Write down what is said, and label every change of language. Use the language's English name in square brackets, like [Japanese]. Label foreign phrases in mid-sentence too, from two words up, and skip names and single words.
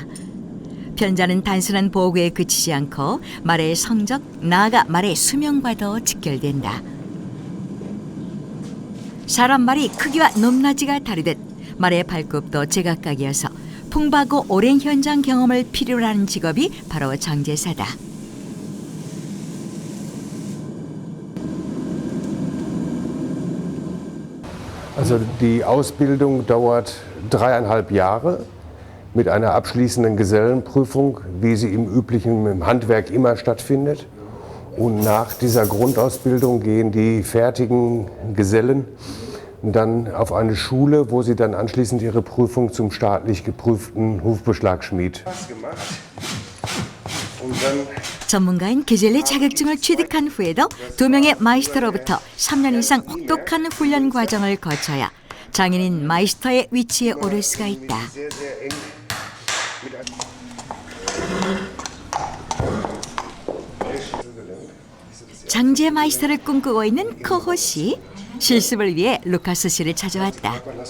[Korean] 편자는 단순한 보호구에 그치지 않고 말의 성적, 나아가 말의 수명과도 직결된다. 사람 말이 크기와 높낮이가 다르듯 말의 발굽도 제각각이어서 풍부하고 오랜 현장 경험을 필요로 하는 직업이 바로 장제사다. [German] Also die Ausbildung dauert 3,5 Jahre mit einer abschließenden Gesellenprüfung, wie sie im üblichen Handwerk immer stattfindet. Und nach dieser Grundausbildung gehen die fertigen Gesellen dann auf eine Schule, wo sie dann anschließend ihre Prüfung zum staatlich geprüften Hufbeschlagschmied. [Korean] 전문가인 게젤레 자격증을 취득한 후에도 2명의 마이스터로부터 3년 이상 혹독한 훈련 과정을 거쳐야 장인인 마이스터의 위치에 오를 수가 있다. 장제 마이스터를 꿈꾸고 있는 코호 씨, 실습을 위해 루카스 씨를 찾아왔다.